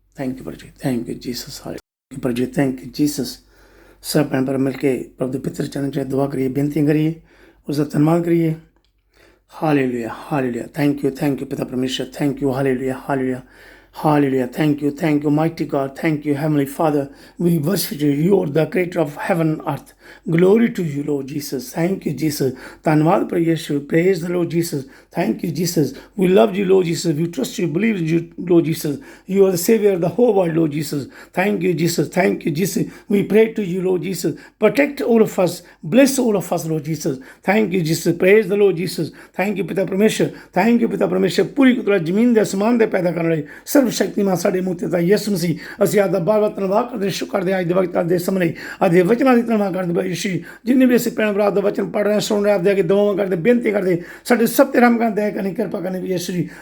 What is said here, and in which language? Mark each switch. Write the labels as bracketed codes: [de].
[en] thank you [pa] ਪ੍ਰਭੂ ਜੀ, [en] Thank you Jesus. Thank you ਪ੍ਰਭੂ ਜੀ, thank you Jesus. [pa] ਸਭ ਭੈਣ ਭਰਾ ਮਿਲ ਕੇ ਪ੍ਰਭੂ ਦੇ ਪਿੱਤਰ ਚਰਨ 'ਚ ਦੁਆ ਕਰੀਏ, ਬੇਨਤੀ ਕਰੀਏ, ਉਸ ਦਾ ਧੰਨਵਾਦ ਕਰੀਏ। [en] Hallelujah, hallelujah. Thank you [pa] ਪਿਤਾ ਪਰਮੇਸ਼ਰ। [en] Thank you, hallelujah, hallelujah, hallelujah. Thank you, mighty God. Thank you, Heavenly Father. We worship you. You are the creator of heaven and earth. Glory to you, Lord Jesus. Thank you, Jesus. [pa] ਧੰਨਵਾਦ ਪ੍ਰਭੂ ਯਿਸੂ। [en] Praise the Lord Jesus. Thank you, Jesus. We love you, Lord Jesus. We trust you, believe in you, Lord Jesus. You are the Savior of the whole world, Lord Jesus. Thank you, Jesus. Thank you, Jesus. We pray to you, Lord Jesus. Protect all of us. Bless all of us, Lord Jesus. Thank you, Jesus. Praise the Lord Jesus. Thank you, [pa] ਪਿਤਾ ਪਰਮੇਸ਼ਰ। Thank you, ਪਿਤਾ ਪਰਮੇਸ਼ਰ। ਪੂਰੀ ਕੁਦਰਤ ਜ਼ਮੀਨ ਦੇ ਅਸਮਾਨ ਦੇ ਪੈਦਾ ਕਰਨ ਵਾਲੇ ਸਰਵਸ਼ਕਤੀਮਾਨ ਸਾਡੇ ਮੁਕਤੀ ਦਾ ਯਿਸੂ ਮਸੀਹ, ਅਸੀਂ ਆਪਦਾ ਬਾਰ-ਬਾਰ ਧੰਨਵਾਦ ਕਰਦੇ, ਸ਼ੁਕਰ ਕਰਦੇ ਅੱਜ ਦੇ ਵਕਤ ਦੇ ਸਮੇਂ ਲਈ, ਅੱਜ ਦੇ ਵਚਨਾਂ ਦੀ ਧੰਨਵਾਦ ਕਰਦੇ ਪ੍ਰਭੂ ਯਿਸੂ। ਜਿੰਨੇ ਵੀ ਅਸੀਂ ਭੈਣ ਭਰਾ ਦਾ ਵਚਨ ਪੜ੍ਹ ਰਹੇ, ਸੁਣ ਰਹੇ, ਆਪਦੇ ਅੱਗੇ ਦੁਆਵਾਂ ਕਰਦੇ, ਬੇਨਤੀ ਕਰਦੇ, ਸਾਡੇ ਸਭ ਤੇ ਰਹਿਮ ਕਰਨ, ਦਇਆ ਕਰਨੀ, ਕਿਰਪਾ ਕਰਨੀ ਯਿਸੂ ਜੀ।